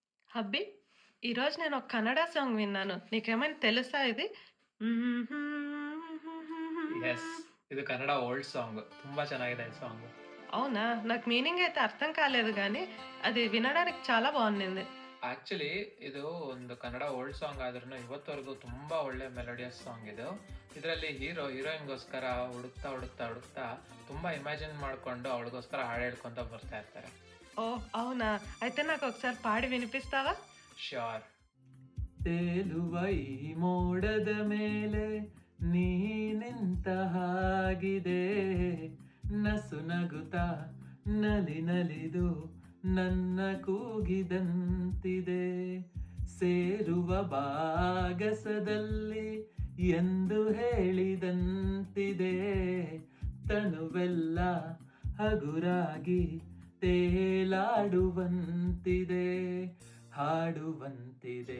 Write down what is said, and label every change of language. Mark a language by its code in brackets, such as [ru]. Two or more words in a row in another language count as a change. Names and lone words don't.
[te] హబ్బీ, ఈరోజు నేను ఒక కన్నడ సాంగ్ విన్నాను. నీకేమైనా తెలుసా ఇది? [kn] ಯೆಸ್. ಇದು ಕನ್ನಡ [en] old song. [kn] ತುಂಬಾ ಚೆನ್ನಾಗಿದೆ ಈ ಸಾಂಗ್. [te] అవునా? నాకు మీనింగ్ అయితే అర్థం కాలేదు గానీ, అది వినడానికి చాలా బావుండింది. [kn] ಆಕ್ಚುಲಿ ಇದು ಒಂದು ಕನ್ನಡ [en] old song [kn] ಆದ್ರೂನು ಇವತ್ತವರೆಗೂ ತುಂಬಾ ಒಳ್ಳೆ [en] melodious song [kn] ಇದು. ಇದರಲ್ಲಿ ಹೀರೋಯಿನ್‌ಗೋಸ್ಕರ ಹುಡುಕ್ತಾ ತುಂಬಾ ಇಮ್ಯಾಜಿನ್ ಮಾಡ್ಕೊಂಡು ಅವಳಿಗೋಸ್ಕರ ಹಾಡು ಹೇಳ್ಕೊಂತ ಬರ್ತಾ ಇರ್ತಾರೆ. [te] ఓహ్! అవునా? అయితే నాకొకసారి పాడి వినిపిస్తావా? [kn] ಶ್ಯೂರ್. ತೇಲುವ ಈ ಮೋಡದ ಮೇಲೆ ನೀ ನಿಂತ ಹಾಗಿದೆ, ನಸು ನಗುತ್ತಾ ನಲಿದು ನನ್ನ ಕೂಗಿದಂತಿದೆ, ಸೇರುವ ಭಾಗಸದಲ್ಲಿ ಎಂದು ಹೇಳಿದಂತಿದೆ, ತನುವೆಲ್ಲ ಹಗುರಾಗಿ ತೇಲಾಡುವಂತಿದೆ, ಹಾಡುವಂತಿದೆ.